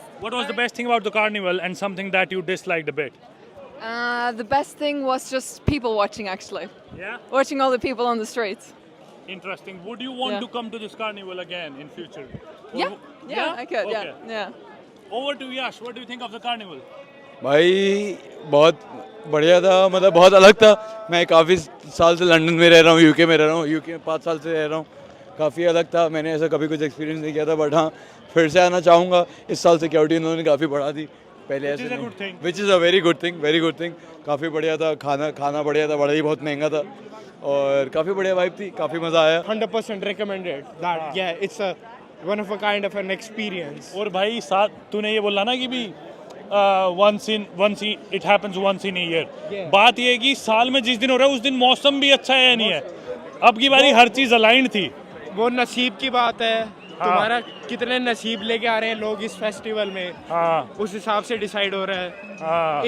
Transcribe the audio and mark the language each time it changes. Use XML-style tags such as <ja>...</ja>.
<en>What was the best thing about the carnival and something that you disliked a bit? The best thing was just people watching, actually. Yeah? Watching all the people on the streets. Interesting. Would you want Yeah. to come to this carnival again in future? Or Yeah, I could. Okay. Yeah. Over to Yash. What do you think of the carnival?</en> <hi>भाई बहुत बढ़िया था, मतलब बहुत अलग था। मैं काफ़ी साल से लंदन में रह रहा हूँ, यूके में रह रहा हूँ, यूके में 5 साल से रह रहा हूँ, काफ़ी अलग था। मैंने ऐसा कभी कुछ एक्सपीरियंस नहीं किया था, बट हाँ फिर से आना चाहूँगा। इस साल सिक्योरिटी उन्होंने काफ़ी बढ़ा दी, पहले ऐसे नहीं,</hi> <en>Which is a very good thing, very good thing.</en> <hi>काफ़ी बढ़िया था, खाना बढ़िया था, बड़ा ही बहुत महंगा था, और काफ़ी बढ़िया वाइब थी, काफ़ी मज़ा आया।</hi> <en>100% recommended that yeah, it's a one of a kind of an experience.</en> <hi>और भाई साथ तूने ये बोला ना कि भी</hi> <en>once it happens once in a year.</en> <hi>बात ये है कि साल में जिस दिन हो रहा है उस दिन मौसम भी अच्छा है या नहीं है। अब की बारी हर चीज़ अलाइंड थी, वो नसीब की बात है। तुम्हारा कितने नसीब लेके आ रहे हैं लोग इस फेस्टिवल में, उस हिसाब से डिसाइड हो रहा है।</hi>